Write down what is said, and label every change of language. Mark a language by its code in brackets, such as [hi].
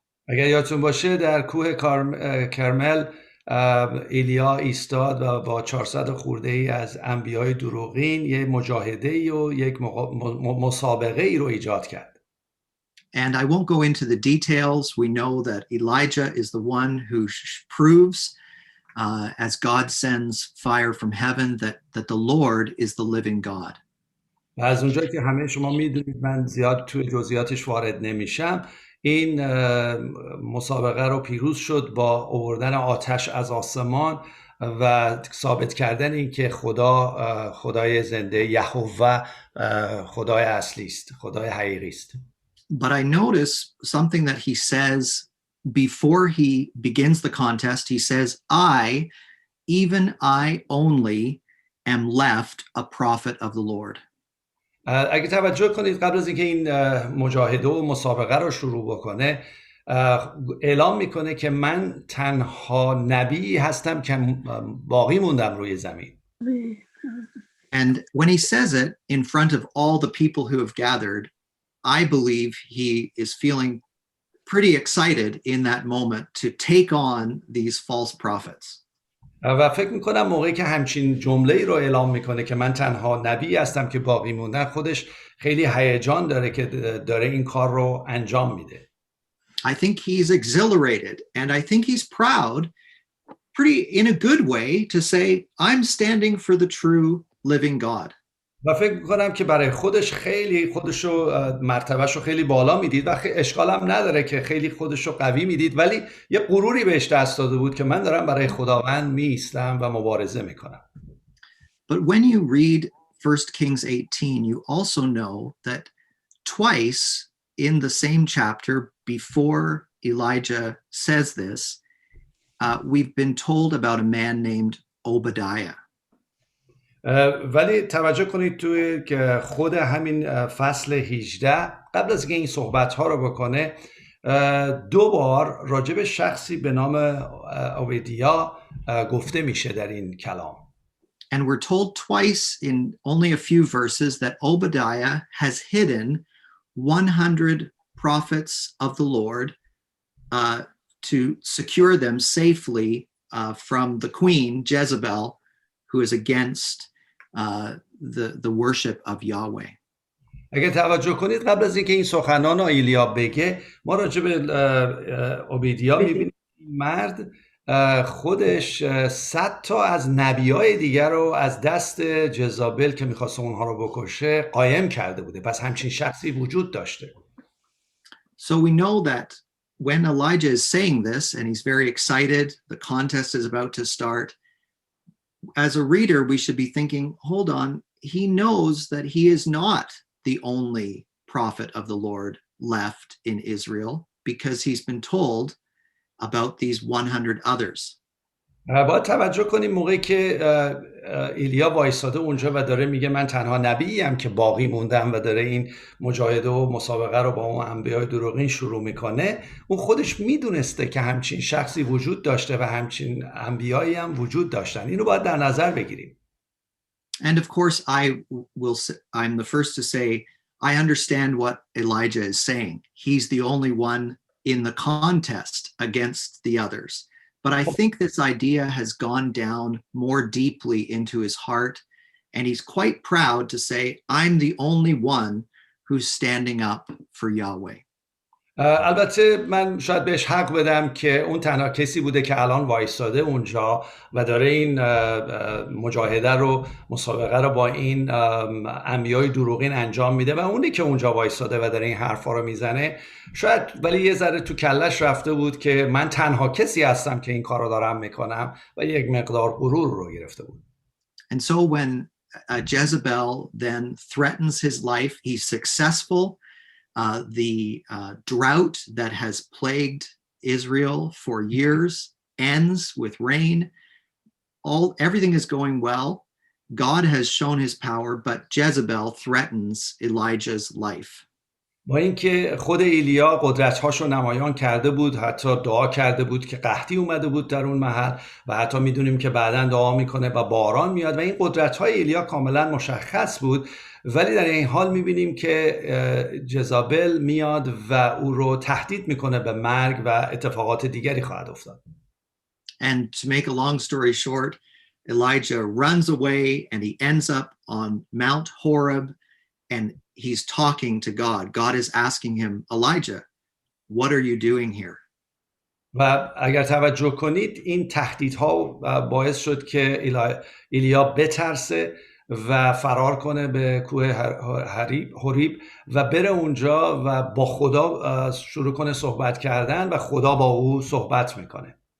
[fa] اگر یادتون باشه در کوه کرمل ایلیا ایستاد و با 400 خورده ای از انبیای دروغین یک مجاهده ای و یک مسابقه ای رو ایجاد کرد. [en] And I won't go into the details. We know that Elijah is the one who proves as God sends fire from heaven that the Lord is the living God. [fa] و از اونجایی که همه شما میدونید من زیاد توی جزئیاتش وارد نمیشم، این مسابقه رو پیروز شد با آوردن آتش از آسمان و ثابت کردن این که خدای زنده یهوه خدای اصلی است، خدای حقیقی است. [en] But I notice something that he says before he begins the contest. He says, even I only am left a prophet of the Lord. [fa] اگه توجه کنید قبل از اینکه این مجاهده و مسابقه رو شروع بکنه اعلام میکنه که من تنها نبی هستم که باقی موندم روی زمین. [en] And when he says it in front of all the people who have gathered, I believe he is feeling pretty excited in that moment to take on these false prophets. [fa] و فکر میکنم موقعی که همچین جمله‌ای رو اعلام میکنه که من تنها نبی هستم که باقی موندم، خودش خیلی هیجان داره که داره این کار رو انجام میده. [en] I think he's exhilarated and I think he's proud, pretty in a good way, to say I'm standing for the true living God. [fa] و فکر میکنم که برای خودش خیلی خودشو مرتبهشو خیلی بالا میدید و اشکال هم نداره که خیلی خودشو قوی میدید، ولی یه غروری بهش دست داده بود که من دارم برای خداوند میایستم و مبارزه میکنم. [en] But when you read 1 Kings 18, you also know that twice in the same chapter before Elijah says this, we've been told about a man named Obadiah. [fa] ولی توجه کنید توی که خود همین فصل 18 قبل از اینکه این صحبت ها رو بکنه 2 بار راجع به شخصی به نام اوبدیا گفته میشه در این کلام. [en] And we're told twice in only a few verses that Obadiah has hidden 100 prophets of the Lord to secure them safely from the queen, Jezebel, who is against the worship of Yahweh. [fa] اگه توجه کنید قبل از اینکه این سخنان رو ایلیا بگه ما راجع به اوبیدیا میبینیم این مرد خودش 100 تا از نبیای دیگر رو از دست جزابل که میخواست اونها رو بکشه قایم کرده بوده. پس همچین شخصی وجود داشته. [en] So we know that when Elijah is saying this and he's very excited, the contest is about to start, as a reader we should be thinking, hold on, he knows that he is not the only prophet of the Lord left in Israel because he's been told about these 100 others. [fa] باید توجه کنیم موقعی که ایلیا وایساده اونجا و داره میگه من تنها نبییم که باقی موندم و داره این مجاهده و مسابقه رو با اون انبیای دروغین شروع میکنه، اون خودش میدونسته که همچین شخصی وجود داشته و همچین انبیایی هم وجود داشتن. اینو باید در نظر بگیریم. [en] And of course I'm the first to say I understand what Elijah is saying. He's the only one in the contest against the others. But I think this idea has gone down more deeply into his heart, and he's quite proud to say, I'm the only one who's standing up for Yahweh. [fa] البته من شاید بهش حق بدم که اون تنها کسی بوده که الان وایستاده اونجا و داره این مجاهده رو، مسابقه رو با این انبیای دروغین انجام میده و اونی که اونجا وایستاده و داره این حرفا رو میزنه. شاید ولی یه ذره تو کلش رفته بود که من تنها کسی هستم که این کار رو دارم میکنم و یک مقدار غرور رو گرفته بود. [en] And so when Jezebel then threatens his life, he's successful. The drought that has plagued Israel for years ends with rain. Everything is going well. God has shown his power, but Jezebel threatens Elijah's life. [fa] با اینکه خود ایلیا قدرت‌هاشو نمایان کرده بود، حتی دعا کرده بود که قحطی اومده بود در اون محل و حتی میدونیم که بعداً دعا میکنه و باران میاد و این قدرت‌های ایلیا کاملا مشخص بود، ولی در این حال میبینیم که جزابل میاد و او رو تهدید میکنه به مرگ و اتفاقات دیگری خواهد افتاد. [en] And to make a long story short, Elijah runs away and he ends up on Mount Horeb and he's talking to God. God is asking him, Elijah, what are you doing here? [fa] و اگر توجه کنید این تهدیدها باعث شد که ایلیا بترسه و فرار کنه به کوه حریب و بره اونجا و با خدا شروع کنه صحبت کردن و خدا با او صحبت میکنه.